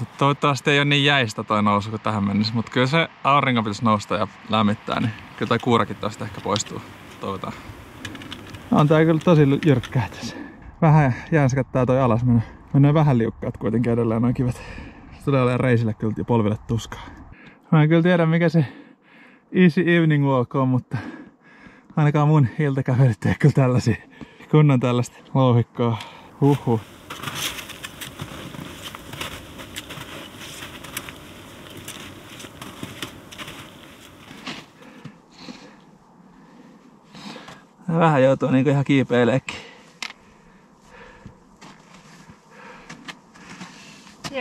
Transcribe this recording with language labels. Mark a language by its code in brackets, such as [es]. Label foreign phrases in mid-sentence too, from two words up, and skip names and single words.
[fi] Toivottavasti ei ole niin jäistä toi nousu kuin tähän mennessä, mutta kyllä se aurinko pitäisi nousta ja lämmittää, niin kyllä toi kuurakin tosta ehkä poistuu. Toivotaan. On tää kyllä tosi jyrkkää tässä. Vähän jänskättää toi alasmeno. Mennään vähän liukkaat kuitenkin edelleen noin kivet. Se tulee olemaan reisille kyllä ja polville tuskaa. Mä en kyllä tiedä mikä se [en] easy evening walk [fi] on, mutta ainakaan mun iltakävelyt ei kyllä tällaisia. Kunnon tällaista louhikkoa. Huhhuh. Vähän joutuu niinku ihan kiipeileekin.